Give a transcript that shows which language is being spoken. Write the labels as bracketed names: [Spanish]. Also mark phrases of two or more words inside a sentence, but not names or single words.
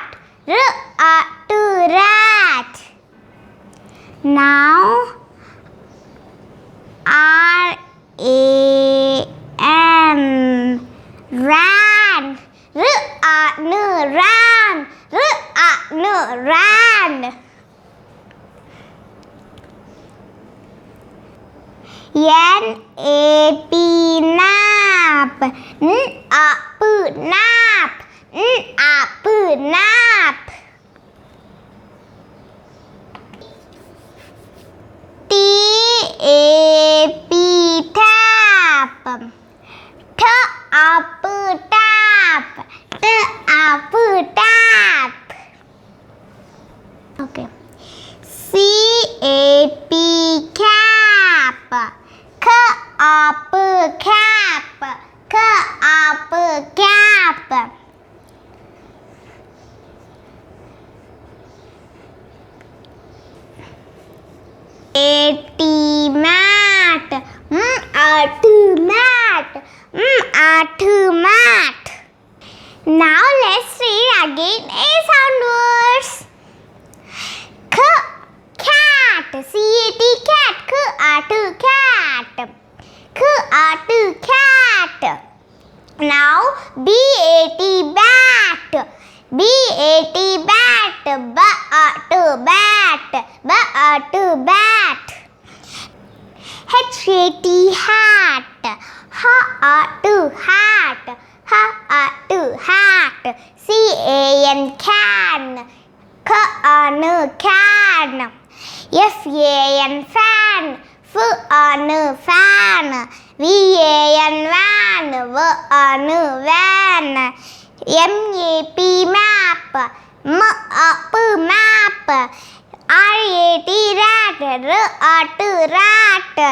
[English] R-A-T, rat. Now R-A-N, ran. R-A-N, ran. R-A-N, ran. N-A-P, nap. N-A-P, nap. N-A-P, nap. T-A-P, tap. T-A-P, tap. T-A-P, tap. Okay. C-A-P, cap. K-A-P, cap. K-A-P, cap. A-T, mat. M-A-T, mat. M-A-T, mat. Now let's read again A sound words. Cat. C-A-T, cat. K-A-T, cat. K-A-T, cat. Now B-A-T, bat. B-A-T, bat. B-A-T, bat. B-A-T, bat. H-A-T, hat. H-A-T, hat. CAN can, CAN can, FAN fan, FAN fan, VAN van, VAN van, MAP map, MAP map, RAT rat, RAT rat,